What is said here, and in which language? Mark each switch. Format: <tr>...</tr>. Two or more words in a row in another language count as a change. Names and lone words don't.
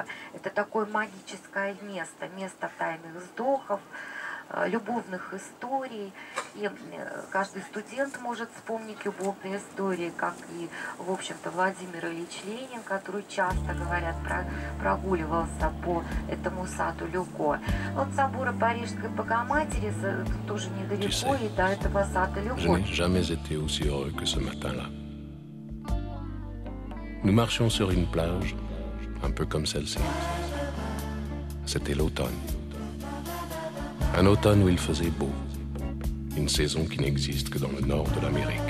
<ru>Это такое магическое место тайных вздохов, любовных историй, и каждый студент может вспомнить любовные истории, как и, в общем-то, Владимир Ильич Ленин, который часто, говорят, прогуливался по этому саду Люко. Вот собора Парижской Богоматери тоже недалеко, и до этого сада Люко.</ru> <fr>Je n'ai jamais été aussi heureux que ce matin-là. Nous marchions sur une plage, un peu comme celle-ci. C'était l'automne. Un automne où il faisait beau, une saison qui n'existe que dans le nord de l'Amérique.</fr>